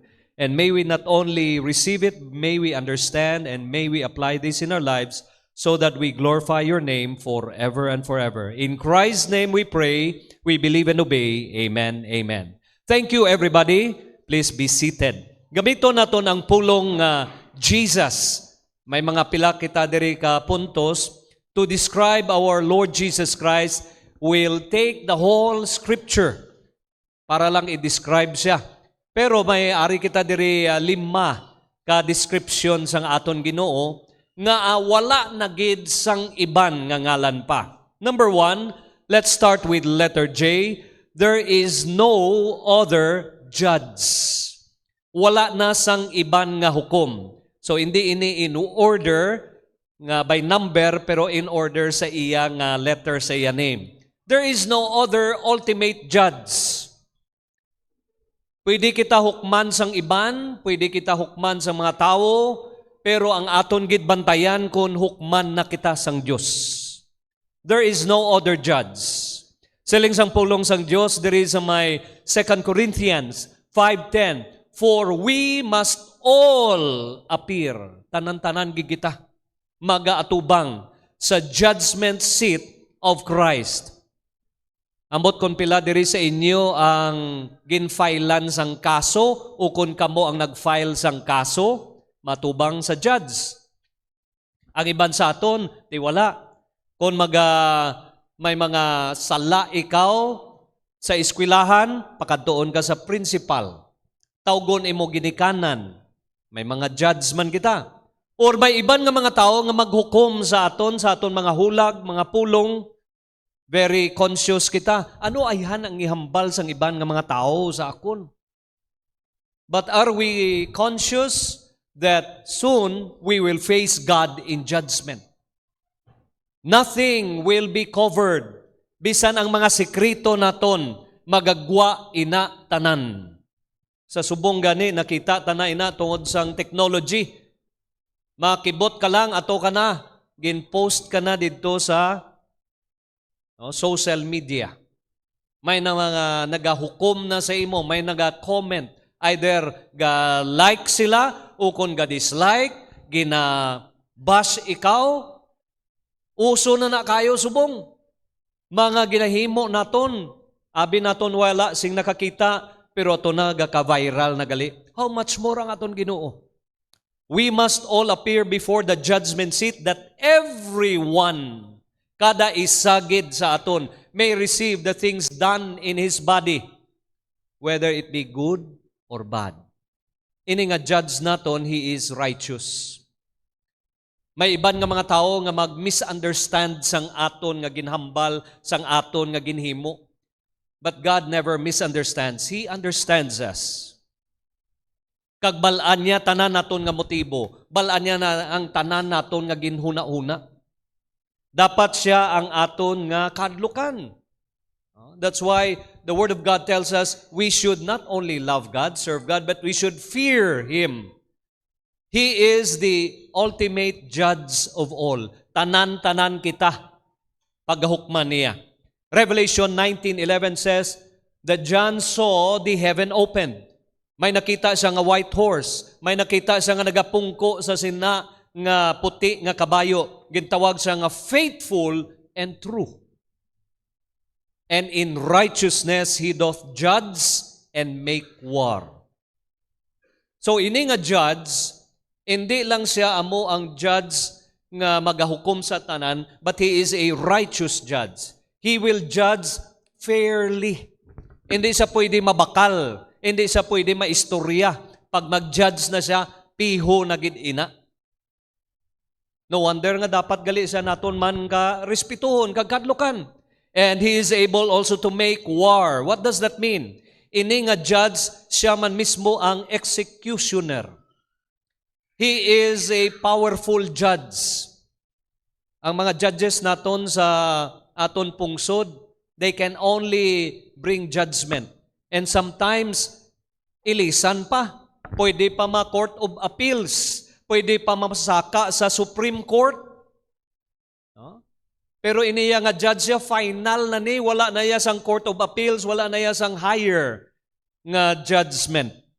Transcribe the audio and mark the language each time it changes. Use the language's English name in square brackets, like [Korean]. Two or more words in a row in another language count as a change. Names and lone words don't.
[English] And may we not only receive it, may we understand, and may we apply this in our lives so that we glorify your name forever and forever. In Christ's name we pray, we believe and obey. Amen, amen. Thank you, everybody. Please be seated. [Hiligaynon] Gamito naton ang pulong Jesus. May mga pila kita diri ka puntos [English] to describe our Lord Jesus Christ. We'll take the whole scripture [Hiligaynon] para lang i-describe siya. Pero may ari kita diri 5 ka description sang aton Ginoo nga wala na gid sang iban nga ngalan pa. [English] Number 1, let's start with letter J. There is no other judge. [Hiligaynon] Wala na sang iban nga hukom. So hindi ini [English] in order [Hiligaynon] nga [English] by number [Hiligaynon] pero [English] in order [Hiligaynon] sa iya nga letter sa iya name. [English] There is no other ultimate judge. [Hiligaynon] Pwede kita hukman sang iban, pwede kita hukman sa mga tao, pero ang aton gid bantayan kung hukman na kita sang Dios. [English] There is no other judge. [Hiligaynon] Siling sang pulong sang Diyos, diri sa may 2 Corinthians 5:10, [English] For we must all appear, [Hiligaynon] tanan-tanan gigita, magaatubang sa [English] judgment seat of Christ. [Hiligaynon] Ambot kon pila diri sa inyo ang ginfilean sang kaso o kung kamo ang nagfile sang kaso, matubang sa judge. Ang iban sa aton, di wala. Kung may mga sala ikaw sa eskwelahan, pakadtoon ka sa principal. Tawgon imo ginikanan. May mga judge man kita. Or may iban nga mga tao nga maghukom sa aton mga hulag, mga pulong, [English] Very conscious kita. [Hiligaynon] Ano ayhan ang ihambal sang iban nga mga tao sa akon? [English] But are we conscious that soon we will face God in judgment? Nothing will be covered. [Hiligaynon] Bisan ang mga sekreto naton, magagwa ina tanan. Sa subong gani, nakita tana ina tungod sang technology. Makibot ka lang, ato ka na, gin-post ka na dito sa [English] social media. [Hiligaynon] May na mga nagahukom na sa imo, may naga-comment. Either ga-like sila o kung ga-dislike, gina-bash ikaw, uso na kayo subong. Mga ginahimo naton, abi naton wala sing nakakita, pero ato na gaka-viral na gali. [English] How much more [Hiligaynon] ang aton Ginoo? [English] We must all appear before the judgment seat that everyone, [Hiligaynon] kada isagid sa aton, [English] may receive the things done in his body, whether it be good or bad. [Hiligaynon] Ini nga judge naton, [English] he is righteous. [Hiligaynon] May iban nga mga tao nga mag-misunderstand sang aton nga ginhambal, sang aton nga ginhimo. [English] But God never misunderstands. He understands us. [Hiligaynon] Kag balaan niya tanan naton nga motibo. Balaan niya na ang tanan naton nga ginhuna-una. Dapat siya ang aton nga kadlukan. [English] That's why the Word of God tells us we should not only love God, serve God, but we should fear Him. He is the ultimate judge of all. [Hiligaynon] Tanan-tanan kita paghukman niya. [English] Revelation 19:11 says that John saw the heaven opened. [Hiligaynon] May nakita siya nga white horse. May nakita siya nga nagapungko sa sina nga puti nga kabayo. Gintawag siya nga [English] faithful and true. And in righteousness he doth judge and make war. [Hiligaynon] So ini nga judge, hindi lang siya amo ang judge nga magahukom sa tanan, [English] but he is a righteous judge. He will judge fairly. [Hiligaynon] Hindi siya pwede mabakal. Hindi siya pwede maistorya. Pag mag-judge na siya, piho na gid ina. No wonder nga dapat gali siya naton man ka respetuhon, kagkadlukan. [English] And he is able also to make war. What does that mean? [Hiligaynon] Ini nga judge, siya man mismo ang executioner. [English] He is a powerful judge. [Hiligaynon] Ang mga judges naton sa aton pungsod, [English] they can only bring judgment. And sometimes, [Hiligaynon] ilisan pa. Pwede pa ma-Court of Appeals. Pwede pa masaka sa Supreme Court. No? Pero iniya nga judge siya, final na ni, wala na iya sang Court of Appeals, wala na iya sang higher nga judgment.